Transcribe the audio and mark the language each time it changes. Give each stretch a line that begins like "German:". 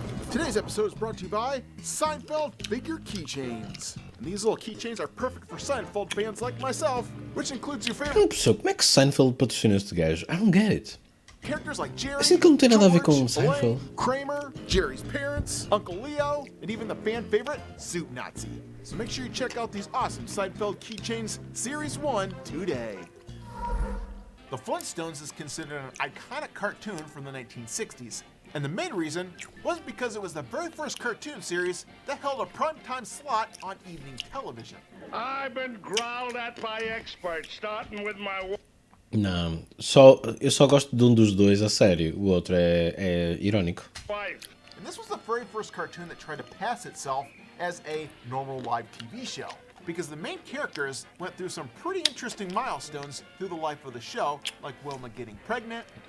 English: Today's episode is brought to you by Seinfeld Figure Keychains. And these little keychains are perfect for Seinfeld fans like myself, which includes your favorite...
Portuguese: Pessoal, como é que Seinfeld patrocina este gajo?
English: I don't get it. Characters like Jerry,
Portuguese: Assim que não tem nada a ver com
English: George,
Portuguese: Seinfeld.
English: Blaine, Kramer, Jerry's parents, Uncle Leo, and even the fan favorite, Soup Nazi. So make sure you check out these awesome Seinfeld Keychains Series 1 today. The Flintstones is considered an iconic cartoon from the 1960s. And the main reason was because it was the very first cartoon series that held a primetime slot on evening television. I've been growled at by experts, starting with my...
Portuguese: Não, eu só gosto de um dos dois a sério, o outro é irónico.
English: And this was the very first cartoon that tried to pass itself as a normal live TV show. Because the main characters went through some pretty interesting milestones through the life of the show, like Wilma getting pregnant,